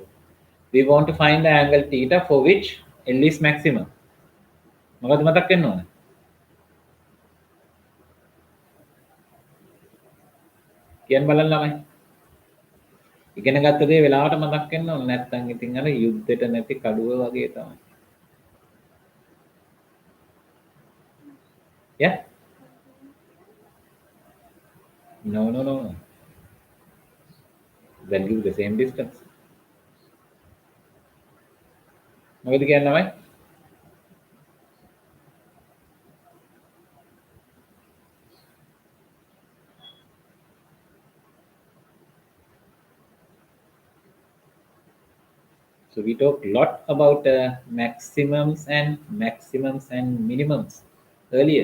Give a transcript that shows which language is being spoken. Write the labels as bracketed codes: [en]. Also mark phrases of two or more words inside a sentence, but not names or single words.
[en] We want to find the angle theta for which L is maximum. [si] මොකද මතක් වෙන්න ඕන? කියන්න බලන්න ළමයි. ඉගෙන ගත්ත දේ වෙලාවට මතක් වෙන්න ඕන. නැත්නම් ඉතින් අර යුද්ධෙට නැති කඩුව වගේ තමයි. [en] Yeah? No. They'll give the same distance. [si] මොකද කියන්නේ ළමයි? [en] So we talked a lot about maximums and minimums earlier.